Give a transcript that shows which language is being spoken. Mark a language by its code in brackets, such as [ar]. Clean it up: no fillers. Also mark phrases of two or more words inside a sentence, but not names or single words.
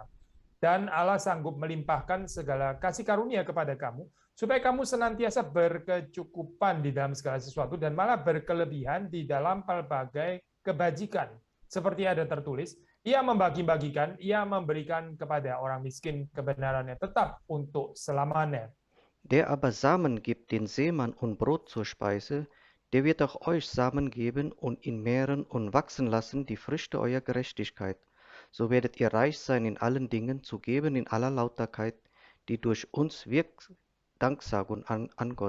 [id] Dan Allah sanggup melimpahkan segala kasih karunia kepada kamu, supaya kamu senantiasa berkecukupan di dalam segala sesuatu, dan malah berkelebihan di dalam pelbagai kebajikan. Seperti ada tertulis, ia membagi-bagikan, ia memberikan kepada orang miskin kebenarannya tetap untuk selamanya. [de] Der aber Samen gibt den Seemann und Brot zur Speise, der wird auch euch Samen geben und ihn mehren und wachsen lassen die Früchte eurer Gerechtigkeit. So werdet ihr reich sein in allen Dingen, zu geben in aller Lauterkeit, die durch uns wirkt Danksagung an Gott.